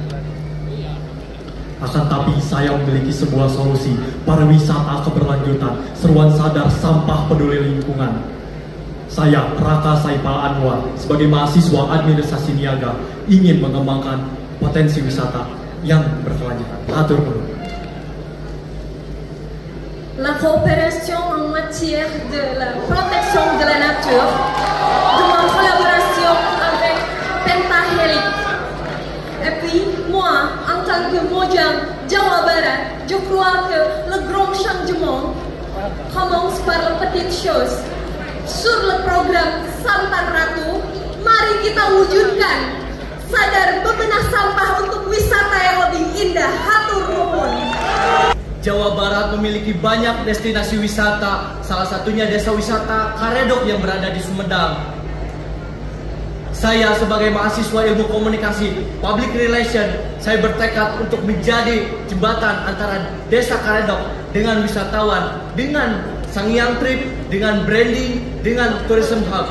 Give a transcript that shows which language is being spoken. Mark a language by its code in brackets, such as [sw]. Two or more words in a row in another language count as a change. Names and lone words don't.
[id] Akan tapi saya memiliki sebuah solusi pariwisata keberlanjutan, seruan sadar sampah peduli lingkungan. Saya, Raka Saipal Anwar, sebagai mahasiswa administrasi niaga, ingin mengembangkan potensi wisata yang berkelanjutan. Atur dulu. [fr] La coopération en matière de la protection de la nature demande collaboration avec Pentahelix. Et puis, moi, en tant que Mojang Jawa Barat, je crois que le grand changement commence par la petite chose. Sur le programme [id] Sampan Ratu, mari kita wujudkan sadar bebenah sampah untuk wisata yang lebih indah. [su] Hatur nuhun. [id] Jawa Barat memiliki banyak destinasi wisata, salah satunya desa wisata Karedok yang berada di Sumedang. Saya sebagai mahasiswa ilmu komunikasi, [en] public relation, [id] saya bertekad untuk menjadi jembatan antara desa Karedok dengan wisatawan, dengan Sangiang Trip, dengan branding, dengan [en] tourism hub.